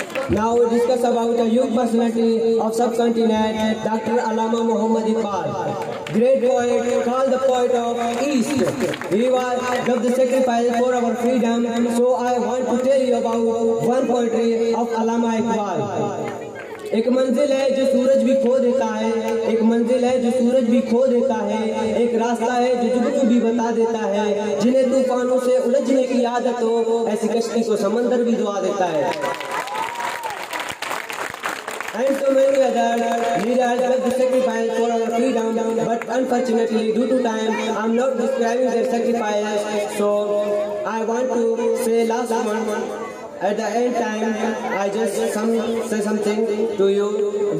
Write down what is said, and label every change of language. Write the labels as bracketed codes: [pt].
[en] Now we discuss about a young personality of subcontinent, Dr. Allama Muhammad Iqbal, great poet, called the poet of East. He was got the sacrifice for our freedom. So I want to tell you about one poetry of Allama Iqbal. [hi] एक मंजिल है जो सूरज भी खो देता है, एक मंजिल है जो सूरज भी खो देता है, एक रास्ता है जो जुगनू भी बता देता है, जिन्हें तूफानों से उलझने की आदत हो, ऐसी कश्ती को समंदर भी दुआ देता है। [en] And so many other leaders have the sacrifice for our freedom, but unfortunately due to time I'm not describing their sacrifice. So I want to say last one. At the end time, I just say something to you.